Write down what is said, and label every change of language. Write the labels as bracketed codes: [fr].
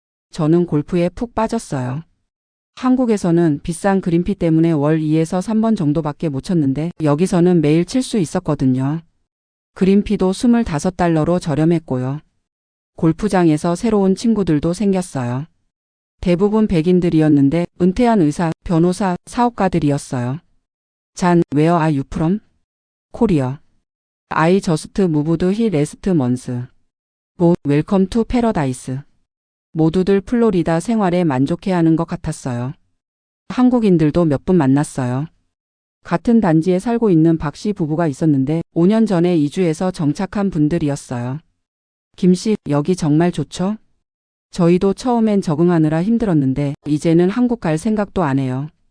[ko] 저는 골프에 푹 빠졌어요. 한국에서는 비싼 그린피 때문에 월 2에서 3번 정도밖에 못 쳤는데 여기서는 매일 칠 수 있었거든요. 그린피도 25달러로 저렴했고요. 골프장에서 새로운 친구들도 생겼어요. 대부분 백인들이었는데 은퇴한 의사, 변호사, 사업가들이었어요. [en] 잔, 웨어 아 유 프롬? 코리어. I just moved here last month. 보, 웰컴 투 패러다이스. [ko] 모두들 플로리다 생활에 만족해하는 것 같았어요. 한국인들도 몇 분 만났어요. 같은 단지에 살고 있는 박 씨 부부가 있었는데 5년 전에 이주해서 정착한 분들이었어요. 김 씨, 여기 정말 좋죠? 저희도 처음엔 적응하느라 힘들었는데 이제는 한국 갈 생각도 안 해요.